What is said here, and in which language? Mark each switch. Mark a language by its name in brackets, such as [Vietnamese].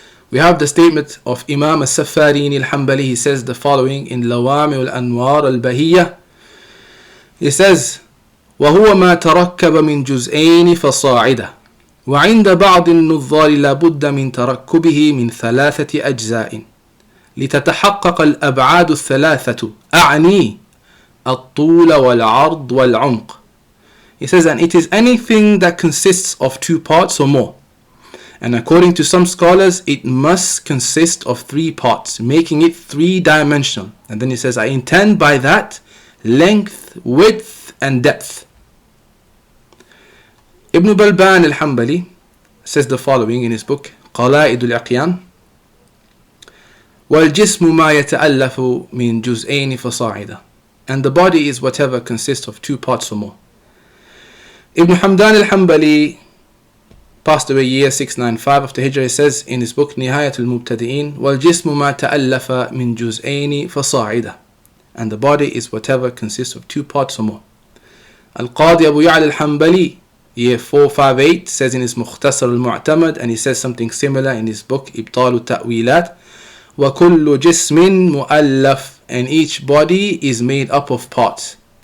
[English] We have the statement of Imam al-Safarini al-Hanbali. He says the following in Lawami al-Anwar al-Bahiyya. He says, [Arabic] وهو ما تركب من جزئين فصاعدا وعند بعض النظار لابد من تركبه من 3 أجزاء لتتحقق الأبعاد الثلاثة أعني الطول والعرض والعمق. [English] He says, and it is anything that consists of 2 parts or more. And according to some scholars, it must consist of 3 parts, making it 3-dimensional. And then he says, I intend by that length, width and depth. Ibn Balban al-Hanbali says the following in his book قلائد الأقيان: [Arabic] والجسم ما يتألف من جزئين فصاعدا. [English] And the body is whatever consists of 2 parts or more. Ibn Hamdan al-Hanbali passed away year 695 after Hijrah. He says in his book [Arabic] نهاية المبتدئين: والجسم ما تألف من جزئين فصاعدا. [English] And the body is whatever consists of 2 parts or more. Al-Qadi Abu Ya'la al-Hanbali year 458 says in his Mukhtasar al-Mu'tamad, and he says something similar in his book Ibtal al-Ta'wilat: [Arabic] وَكُلُّ جِسْمٍ مُؤَلَّفٍ. [English] And each body is made up of parts.